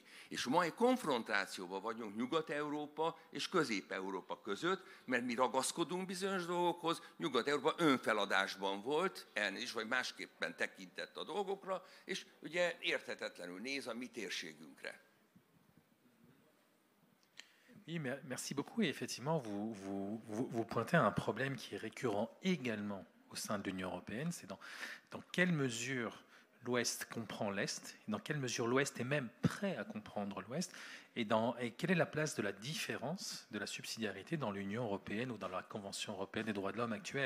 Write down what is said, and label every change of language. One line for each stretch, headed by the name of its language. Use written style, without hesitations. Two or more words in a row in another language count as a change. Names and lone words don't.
Hungarian: És mai konfrontációban vagyunk Nyugat-Európa és Közép-Európa között, mert mi ragaszkodunk bizonyos dolgokhoz, Nyugat-Európa önfeladásban volt, elnézést, vagy másképpen tekintett a dolgokra, és ugye érthetetlenül néz a mi térségünkre.
French: Oui, merci beaucoup. Et effectivement, vous pointez un problème qui est récurrent également au sein de l'Union européenne. C'est dans quelle mesure l'Ouest comprend l'Est, et dans quelle mesure l'Ouest est même prêt à comprendre l'Ouest, et quelle est la place de la différence, de la subsidiarité dans l'Union européenne ou dans la Convention européenne des droits de l'homme actuelle.